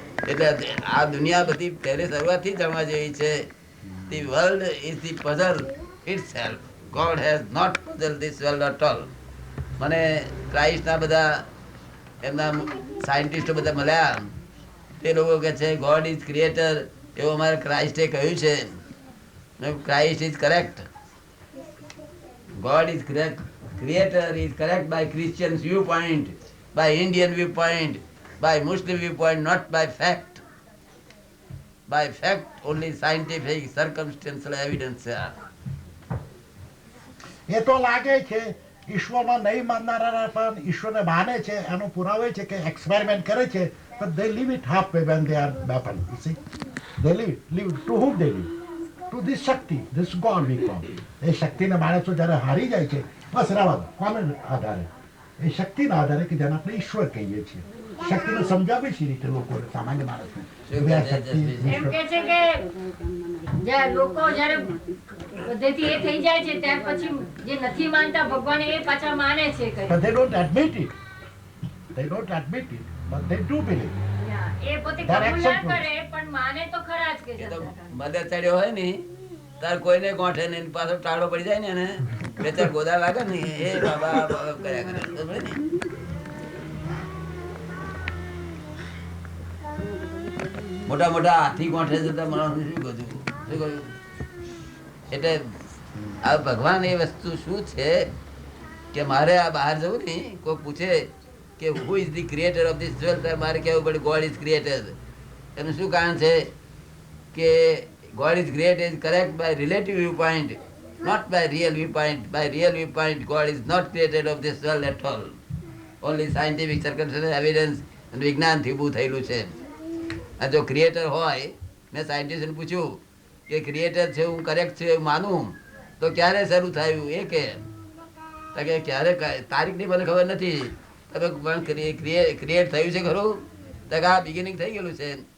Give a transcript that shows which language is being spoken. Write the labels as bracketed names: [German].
[Gujarati] એટલે આ દુનિયા બધી પહેલે શરૂઆતથી જાણવા જેવી છે. [English] The world is the puzzle itself. God has not puzzled this world at all. [Gujarati] મને ક્રાઇસ્ટના બધા એમના સાયન્ટિસ્ટો બધા મળ્યા તે લોકો કહે છે [English] God is creator [Gujarati] એવું અમારે ક્રાઇસ્ટે કહ્યું છે. [English] Christ is correct. God is correct. Creator is correct by Christian viewpoint, by Indian viewpoint, by Muslim viewpoint, not by fact. by fact, only scientific circumstantial evidence [Gujarati] છે આ. એ તો લાગે છે ઈશ્વરમાં નહીં માનનારા પણ ઈશ્વરને માને છે એનો પુરાવો છે કે એક્સપેરિમેન્ટ કરે છે [English] but they leave it halfway when they are baffled. You see, they leave to whom they leave? To this Shakti, this God we call. [Gujarati] એ શક્તિને માણસો જ્યારે હારી જાય છે બસ રહેવા દો. કોને આધારે? એ શક્તિના આધારે કે જેને આપણે ઈશ્વર કહીએ છીએ. શક્તિને સમજાવે છે રીતે લોકોને, સામાન્ય માણસને કે આ શક્તિ એમ ઈશ્વર. કે છે કે જ્યારે લોકો જ્યારે બધેથી એ થઈ જાય છે ત્યાર પછી જે નથી માનતા ભગવાન એ પાછા માને છે કઈ. [English] But they don't admit it. They don't admit it, but they do believe. [Gujarati] એ પોતે કબૂલ ના કરે પણ માને તો ખરા જ કે એ તો છે. મદદ ચડ્યો હોય ને તાર કોઈને ગોઠે ને એની પાછો ટાળો પડી જાય ને એને બે ચાર ગોદા લાગે ને એ બાબા બાબા કર્યા કરે. ખબર ને? મોટા મોટા હાથી ગોઠે છે તો માણસ શું કહ્યું શું કહ્યું? એટલે આ ભગવાન એ વસ્તુ શું છે કે મારે આ બહાર જવું ને કોઈ પૂછે કે [English] who is the creator of this world, [Gujarati] ત્યારે મારે કહેવું પડે [English] God is creator. [Gujarati] એનું શું કારણ છે કે [English] God is great is correct by relative viewpoint, not by real viewpoint. By real viewpoint, God is not created of this world at all. Only scientific circumstantial evidence and [Gujarati] વિજ્ઞાનથી ઊભું થયેલું છે. આ જો ક્રિએટર હોય, મેં સાયન્ટિસ્ટને પૂછ્યું કે ક્રિએટર છે હું કરેક્ટ છે એવું માનું તો ક્યારે શરૂ થયું એ કે ક્યારે તારીખની મને ખબર નથી. તમે પણ ક્રિએટ થયું છે ખરું? તો આ બિગિનિંગ થઈ ગયેલું છે.